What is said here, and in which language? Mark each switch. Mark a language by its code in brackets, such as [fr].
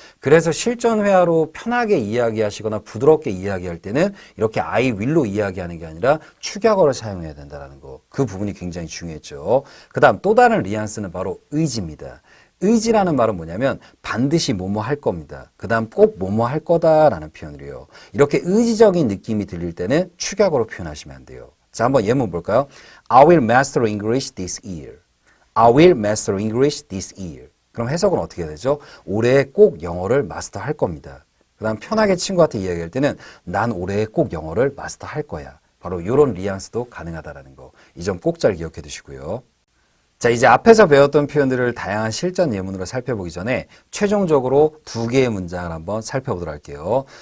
[ko] 그래서 실전 회화로 편하게 이야기하시거나 부드럽게 이야기할 때는 이렇게 [en] I will [ko] 로 이야기하는 게 아니라 축약어를 사용해야 된다는 거. 그 부분이 굉장히 중요했죠. 그 다음 또 다른 뉘앙스는 바로 의지입니다. 의지라는 말은 뭐냐면 반드시 뭐뭐 할 겁니다. 그 다음 꼭 뭐뭐 할 거다라는 표현이에요. 이렇게 의지적인 느낌이 들릴 때는 축약어로 표현하시면 안 돼요. 자, 한번 예문 볼까요? [en] I will master English this year. I will master English this year. [ko] 그럼 해석은 어떻게 되죠? 올해 꼭 영어를 마스터할 겁니다. 그 다음 편하게 친구한테 이야기할 때는 난 올해 꼭 영어를 마스터할 거야. 바로 이런 뉘앙스도 가능하다는 거. 이 점 꼭 잘 기억해 두시고요. 자, 이제 앞에서 배웠던 표현들을 다양한 실전 예문으로 살펴보기 전에 최종적으로 두 개의 문장을 한번 살펴보도록 할게요.